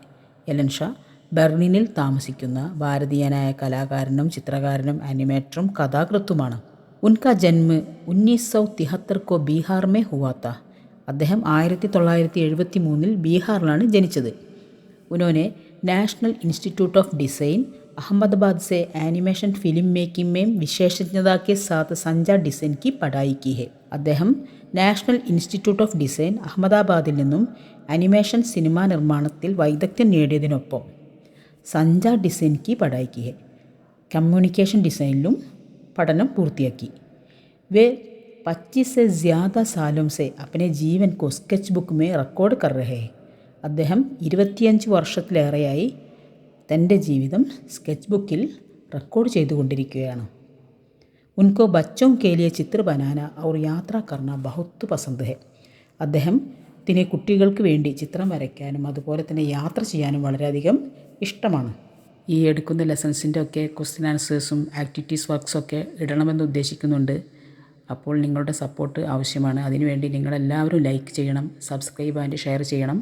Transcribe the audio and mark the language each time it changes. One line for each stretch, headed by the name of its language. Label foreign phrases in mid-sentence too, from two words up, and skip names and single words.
Malayalam: എലൻ ഷാ ബെർലിനിൽ താമസിക്കുന്ന ഭാരതീയനായ കലാകാരനും ചിത്രകാരനും ആനിമേറ്ററും കഥാകൃത്തുമാണ്.
Hindi: उनका जन्म 1973 को बिहार में हुआ था.
Malayalam: അദ്ദേഹം 1973 ബീഹാറിലാണ് ജനിച്ചത്.
Hindi: ഉन्होंने नेशनल इंस्टीट्यूट ऑफ डिज़ाइन अहमदाबाद से
English: animation film making
Hindi: में विशेषज्ञता के साथ संजा डिज़ाइन की पढ़ाई की है.
Malayalam: അദ്ദേഹം നാഷണൽ ഇൻസ്റ്റിറ്റ്യൂട്ട് ഓഫ് ഡിസൈൻ അഹമ്മദാബാദിൽ നിന്നും അനിമേഷൻ സിനിമാ നിർമ്മാണത്തിൽ വൈദഗ്ധ്യം നേടിയതിനൊപ്പം സഞ്ജ ഡിസൈൻ
Hindi: की पढ़ाई की है.
Malayalam: കമ്മ്യൂണിക്കേഷൻ ഡിസൈനിലും പഠനം പൂർത്തിയാക്കി.
Hindi: वे 25 से ज़्यादा सालों से अपने जीवन को
English: sketch book
Hindi: में रिकॉर्ड कर रहे हैं.
Malayalam: അദ്ദേഹം 25 വർഷത്തിലേറെയായി തൻ്റെ ജീവിതം
English: sketch book
Malayalam: റെക്കോർഡ് ചെയ്തുകൊണ്ടിരിക്കുകയാണ്.
Hindi: उनको बच्चों के लिए चित्र बनाना और यात्रा करना बहुत पसंद है.
Malayalam: അദ്ദേഹത്തിന് കുട്ടികൾക്ക് വേണ്ടി ചിത്രം വരയ്ക്കാനും അതുപോലെ തന്നെ യാത്ര ചെയ്യാനും വളരെയധികം ഇഷ്ടമാണ്. ഈ എടുക്കുന്ന ലെസൺസിൻ്റെ ഒക്കെ
English: question answers activities works
Malayalam: ഇടണമെന്ന് ഉദ്ദേശിക്കുന്നുണ്ട്. അപ്പോൾ നിങ്ങളുടെ സപ്പോർട്ട് ആവശ്യമാണ്. അതിനുവേണ്ടി നിങ്ങളെല്ലാവരും ലൈക്ക് ചെയ്യണം,
English: subscribe and share
Malayalam: ചെയ്യണം.